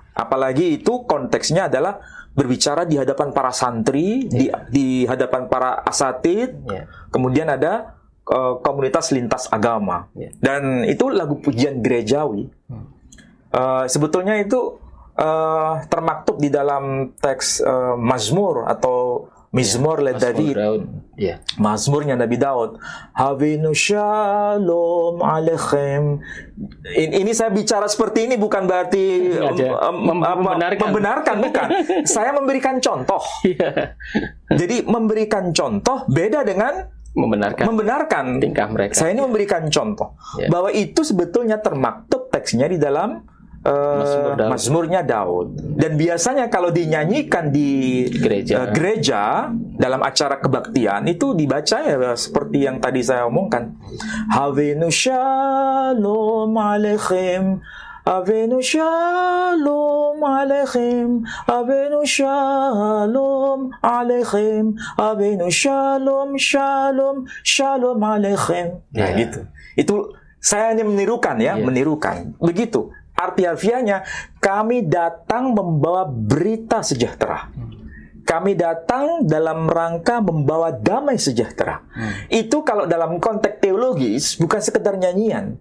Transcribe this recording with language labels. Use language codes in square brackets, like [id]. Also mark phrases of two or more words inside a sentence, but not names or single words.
[id] Apalagi itu konteksnya adalah berbicara di hadapan para santri, di hadapan para asatid, kemudian ada komunitas lintas agama. Dan itu lagu pujian gerejawi. Sebetulnya itu termaktub di dalam teks Mazmur atau [he] מזמור לדוד, [id] Mazmurnya Nabi Daud. [he] הבאנו שלום עליכם. [id] Ini saya bicara seperti ini bukan berarti membenarkan, bukan. Saya memberikan contoh. Jadi memberikan contoh beda dengan membenarkan tingkah mereka. Saya ini memberikan contoh bahwa itu sebetulnya termaktub teksnya di dalam Mazmurnya Daud. Dan biasanya kalau dinyanyikan di gereja dalam acara kebaktian itu dibaca ya seperti yang tadi saya omongkan. [he] הבאנו שלום עליכם, הבאנו שלום עליכם, הבאנו שלום עליכם, הבאנו שלום, שלום, שלום עליכם. [id] Nah gitu. Itu saya hanya menirukan ya, menirukan. Begitu. Arti harfiahnya, kami datang membawa berita sejahtera. Kami datang dalam rangka membawa damai sejahtera. Itu kalau dalam konteks teologis bukan sekedar nyanyian.